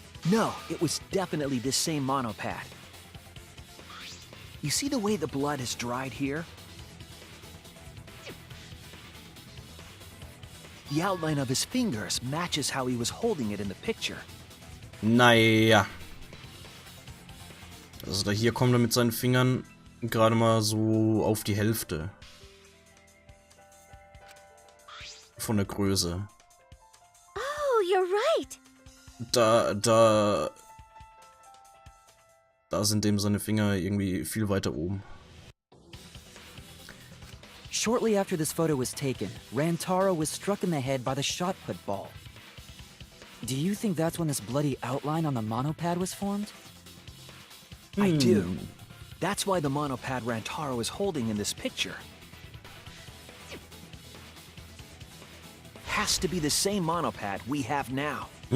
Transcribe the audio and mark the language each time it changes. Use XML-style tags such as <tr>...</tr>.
<en>No, it was definitely this same monopad. You see the way the blood has dried here? The outline of his fingers matches how he was holding it in the picture.</en> <de>Naja. Also da hier kommt er mit seinen Fingern gerade mal so auf die Hälfte. Von der Größe.</de> <en>Oh, you're right.</en> <de>Da sind dem seine Finger irgendwie viel weiter oben.</de> <en>Shortly after this photo was taken, Rantaro was struck in the head by the shot put ball. Do you think that's when this bloody outline on the monopad was formed? I do. That's why the monopad Rantaro is holding in this picture has to be the same monopad we have now.</en>